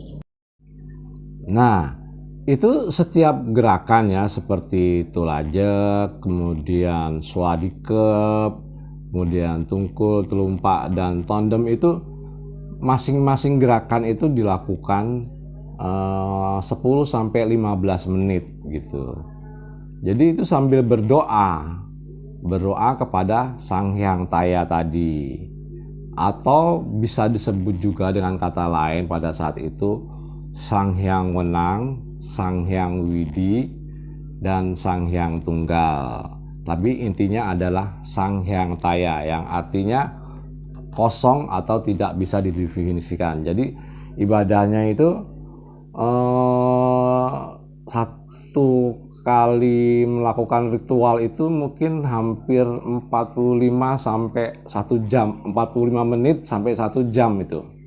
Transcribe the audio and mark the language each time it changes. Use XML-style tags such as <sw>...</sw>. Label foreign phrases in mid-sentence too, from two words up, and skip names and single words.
<id>Nah, itu setiap gerakan ya seperti tulajek, kemudian swadikep, kemudian tungkul, telumpak, dan tondem itu masing-masing gerakan itu dilakukan 10 sampai 15 menit gitu. Jadi itu sambil berdoa kepada Sang Hyang Taya tadi. Atau bisa disebut juga dengan kata lain pada saat itu Sang Hyang Wenang, Sang Hyang Widi, dan Sang Hyang Tunggal. Tapi intinya adalah Sang Hyang Taya yang artinya kosong atau tidak bisa didefinisikan. Jadi ibadahnya itu satu kali melakukan ritual itu mungkin hampir 45 sampai 1 jam, 45 menit sampai 1 jam itu.</id>